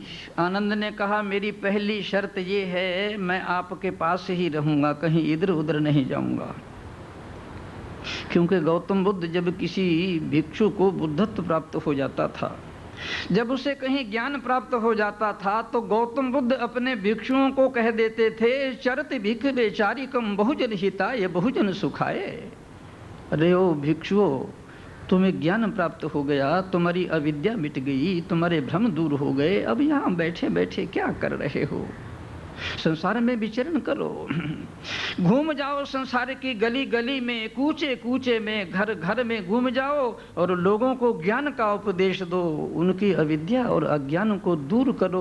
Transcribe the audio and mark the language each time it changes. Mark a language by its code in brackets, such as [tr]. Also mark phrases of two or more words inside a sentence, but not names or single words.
[hi] आनंद ने कहा मेरी पहली शर्त ये है, मैं आपके पास ही रहूंगा, कहीं इधर उधर नहीं जाऊंगा। क्योंकि गौतम बुद्ध जब किसी भिक्षु को बुद्धत्व प्राप्त हो जाता था, जब उसे कहीं ज्ञान प्राप्त हो जाता था, तो गौतम बुद्ध अपने भिक्षुओं को कह देते थे [pi] चरत भिक्ख बेचारिकम बहुजन हिताय बहुजन सुखाय। [hi] अरे ओ भिक्षुओं, तुम्हें ज्ञान प्राप्त हो गया, तुम्हारी अविद्या मिट गई, तुम्हारे भ्रम दूर हो गए, अब यहाँ बैठे बैठे क्या कर रहे हो? संसार में विचरण करो, घूम जाओ संसार की गली गली में, कूचे कूचे में, घर घर में घूम जाओ और लोगों को ज्ञान का उपदेश दो, उनकी अविद्या और अज्ञान को दूर करो।